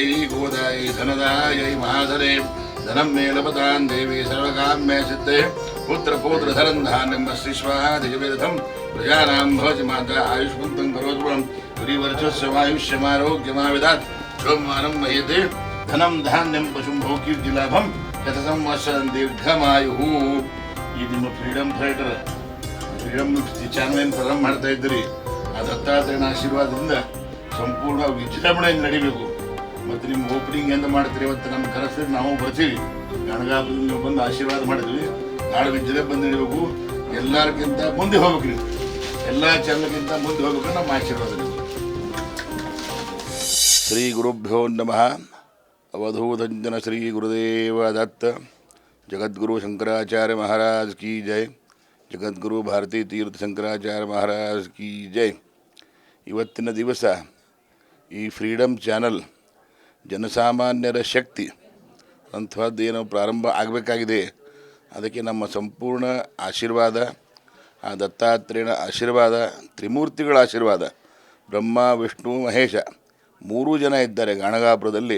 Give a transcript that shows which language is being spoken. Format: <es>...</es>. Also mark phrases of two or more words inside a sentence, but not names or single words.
<sa>गोदायै धनदायै महाधरे धनं मे लभतां देवी सर्वकाम्ये सिद्धे पुत्रपौत्रधरं धान्यं वस्तिष्वादिजविरथं प्रजानां भवति माता आयुष्मन्तं करोतु गुरिवर्चस्य वायुष्यमारोग्यमाविदात् सोमवारं मह्यते धनं धान्यं पशुं भोकीर्तिलाभं शतसंवत्सरं दीर्घमायुः</sa> <kn>ಈ ನಿಮ್ಮ ಫ್ರೀಡಮ್ ಫೈಟರ್ ಫ್ರೀಡಮ್ ಚಾನಲ್ ಏನು ಪ್ರಾರಂಭ ಮಾಡ್ತಾ ಇದ್ದೀರಿ ಆ ದತ್ತಾತ್ರೇಯನ ಆಶೀರ್ವಾದದಿಂದ ಸಂಪೂರ್ಣ ವಿಜೃಂಭಣೆಯಿಂದ ನಡಿಬೇಕು. ಮತ್ತು ನಿಮ್ಮ ಓಪನಿಂಗ್ ಎಂದು ಮಾಡ್ತೀರಿ ಇವತ್ತು ನಮ್ಮ ಕರೆಸಿದ್ರೆ ನಾವು ಬರ್ತೀವಿ. ಗಣಗಾಪುರದಿಂದ ನೀವು ಬಂದು ಆಶೀರ್ವಾದ ಮಾಡಿದ್ವಿ. ನಾಳೆ ವಿಜೃಂಭಣೆ ನಡಿಬೇಕು. ಎಲ್ಲರಿಗಿಂತ ಮುಂದೆ ಹೋಗ್ಬೇಕು. ನೀವು ಎಲ್ಲ ಚಾನಲ್ಗಿಂತ ಮುಂದೆ ಹೋಗ್ಬೇಕು. ನಮ್ಮ ಆಶೀರ್ವಾದ</kn> <sa>श्री गुरुभ्यो नमः.</sa> <kn>ಅವಧೂತಂಜನ ಶ್ರೀ ಗುರುದೇವ ದತ್ತ.</kn> <hi>जगद्गुरु शंकराचार्य महाराज की जय. जगद्गुरु भारती तीर्थ शंकराचार्य महाराज की जय.</hi> <kn>ಇವತ್ತಿನ ದಿವಸ ಈ ಫ್ರೀಡಮ್ ಚಾನಲ್ ಜನಸಾಮಾನ್ಯರ ಶಕ್ತಿ ಅಂಥದ್ದೇನೋ ಪ್ರಾರಂಭ ಆಗಬೇಕಾಗಿದೆ. ಅದಕ್ಕೆ ನಮ್ಮ ಸಂಪೂರ್ಣ ಆಶೀರ್ವಾದ, ಆ ದತ್ತಾತ್ರೇಯನ ಆಶೀರ್ವಾದ, ತ್ರಿಮೂರ್ತಿಗಳ ಆಶೀರ್ವಾದ, ಬ್ರಹ್ಮ ವಿಷ್ಣು ಮಹೇಶ ಮೂರೂ ಜನ ಇದ್ದಾರೆ ಗಾಣಗಾಪುರದಲ್ಲಿ.</kn>